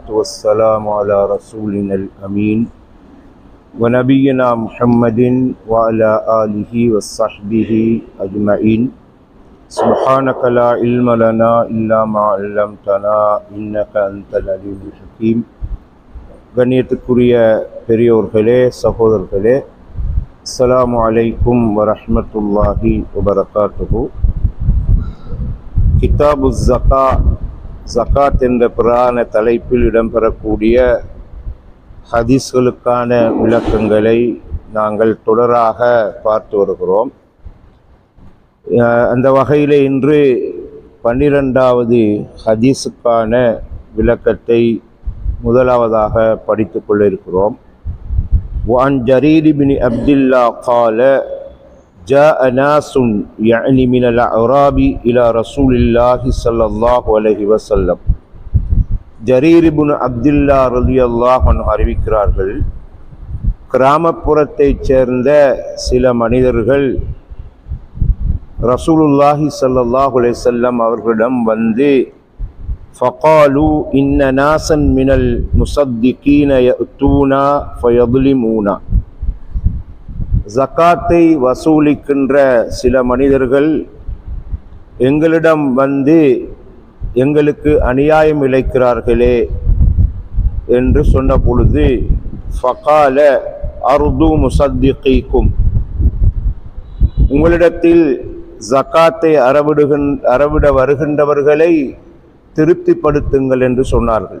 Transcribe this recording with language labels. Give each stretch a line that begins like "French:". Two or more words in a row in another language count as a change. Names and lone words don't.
Arabic: والسلام على رسولنا الأمين ونبينا محمد وعلى آله وصحبه أجمعين سبحانك لا علم لنا إلا ما علمتنا إنك أنت العليم الحكيم
Tamil: கண்ணியத்துக்குரிய பெரியோர்களே சகோதரர்களே,
Arabic: السلام عليكم ورحمة الله وبركاته. كتاب الزكاة
Tamil: என்ற பிரதான தலைப்பில் இடம்பெறக்கூடிய ஹதீஸ்களுக்கான விளக்கங்களை நாங்கள் தொடராக பார்த்து வருகிறோம். அந்த வகையில் இன்று 12வது ஹதீஸுக்கான விளக்கத்தை முதலாவதாக படித்து கொள்ள இருக்கிறோம்.
Arabic: وعن جرير بن عبد الله قال جاء ناس يعني من الأعراب إلى رسول الله صلى الله عليه وسلم.
Tamil: ஜரீர் இப்னு அப்துல்லா
Arabic: رضي الله عنه
Tamil: அறிவிக்கிறார்கள், கிராமப்புறத்தைச் சேர்ந்த சில மனிதர்கள்
Arabic: رسول الله صلى الله عليه وسلم
Tamil: அவர்களிடம் வந்து
Arabic: فقالوا إن ناسا من المصدقين يأتونا فيظلمونا.
Tamil: ஜகாத்தை வசூலிக்கின்ற சில மனிதர்கள் எங்களிடம் வந்து எங்களுக்கு அநியாயம் இழைக்கிறார்களே என்று சொன்ன பொழுது
Arabic: فقال أرضوا مصدقيكم,
Tamil: உங்களிடத்தில் ஜகாத்தை அறவிட வருகின்றவர்களை திருப்திப்படுத்துங்கள் என்று சொன்னார்கள்.